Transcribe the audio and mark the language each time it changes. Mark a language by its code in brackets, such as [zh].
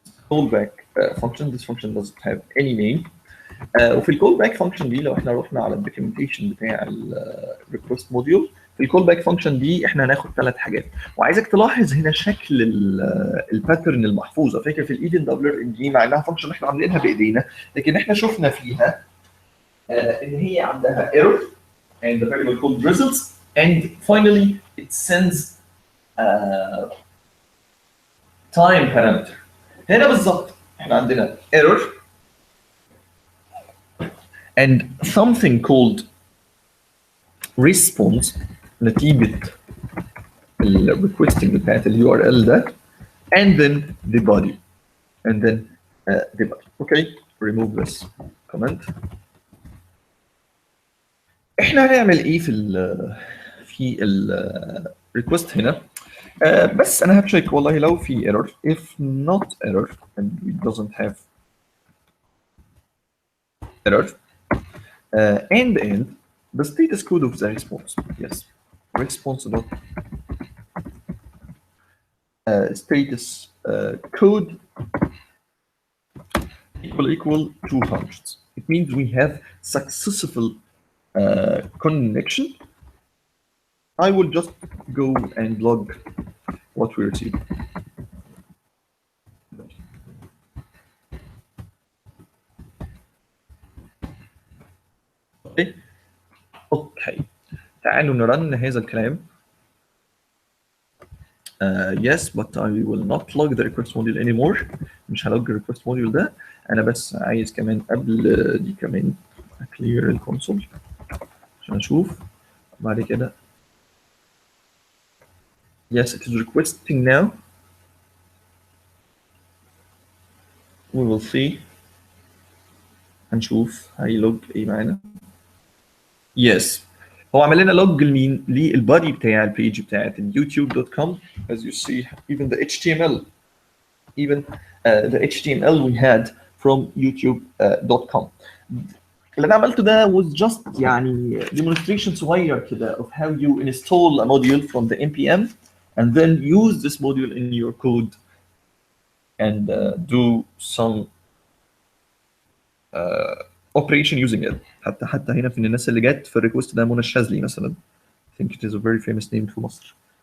[en] Callback function. This function doesn't have any name. [ar] وفي الكول باك فانكشن دي لو احنا رحنا على الدوكيومنتيشن بتاع الريكوست موديول، في الكول باك فانكشن دي احنا هناخد 3 حاجات، وعايزك تلاحظ هنا شكل الباترن المحفوظه. فاكر في الايدن دبلر دي مع انها فانكشن احنا عاملينها بايدينا، لكن احنا شفنا فيها ان هي عندها [en] error and the variable called results, and finally it sends time parameter. [ar] هنا بالظبط احنا عندنا [en] error and something called response [ar] نتيجة ال [en] requesting [ar] بتاعت ال [en] URL ده, and then the body, and then the body. Okay, remove this comment. [ar] احنا هنعمل ايه في ال request هنا؟ بس انا هتشيك والله لو في error. [en] If not error and it doesn't have error, and the status code of the response. Yes, response dot status code equal 200. It means we have successful connection. I will just go and log what we received. Okay. [ar] تعالوا نرن هذا الكلام. [en] Yes, but I will not log the request module anymore. [ar] مش هلوج ال request module ده. أنا بس عايز كمان قبل دي كمان clear الكونسول عشان أشوف بعد كده. [en] Yes, it is requesting now. We will see. [ar] هنشوف هيلوج إيه معانا. [en] Yes. [ar] هو عمل لنا لوج لمين؟ للبادي بتاع البيج بتاعت youtube.com. [en] As you see, even the HTML, the HTML we had from youtube.com. [ar] اللي انا عملته ده [en] was just [ar] يعني [en] demonstration [ar] صغير كده [en] of how you install a module from the npm and then use this module in your code and do some operation using it. [ar] حتى هنا في الناس اللي جت في الريكوست ده منى الشاذلي مثلا. [en] I think it is a very famous name [ar] في مصر.